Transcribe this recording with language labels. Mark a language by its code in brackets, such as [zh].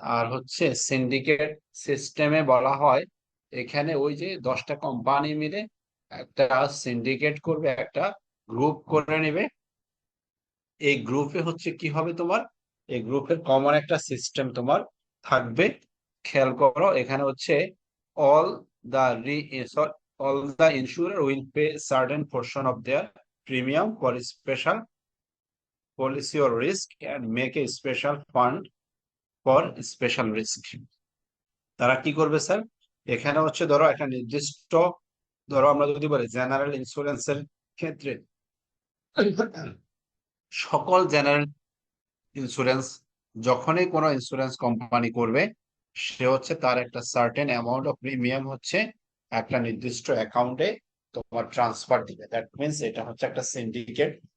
[bn] আর হচ্ছে সিন্ডিকেট সিস্টেমে বলা হয় এখানে ওই যে 10টা কোম্পানি মিলে একটা সিন্ডিকেট করবে, একটা গ্রুপ করে নেবে। এই গ্রুপে হচ্ছে কি হবে, তোমার এই গ্রুপের কমন একটা সিস্টেম তোমার থাকবে। খেয়াল করো এখানে হচ্ছে [en] All the all the insurer will pay certain portion of their premium for special policy or risk and make a special fund for special risk. [bn] তারা কি করবে স্যার? এখানে হচ্ছে ধরো একটা নির্দিষ্ট, ধরো আমরা যদি বলি জেনারেল ইন্স্যুরেন্সের ক্ষেত্রে সকল জেনারেল ইন্স্যুরেন্স যখনই কোনো ইন্স্যুরেন্স কোম্পানি করবে, সে হচ্ছে তার একটা সার্টেন অ্যামাউন্ট অফ প্রিমিয়াম হচ্ছে একটা নির্দিষ্ট অ্যাকাউন্টে তোমার ট্রান্সফার দিবে। দ্যাট মিনস এটা হচ্ছে একটা সিন্ডিকেট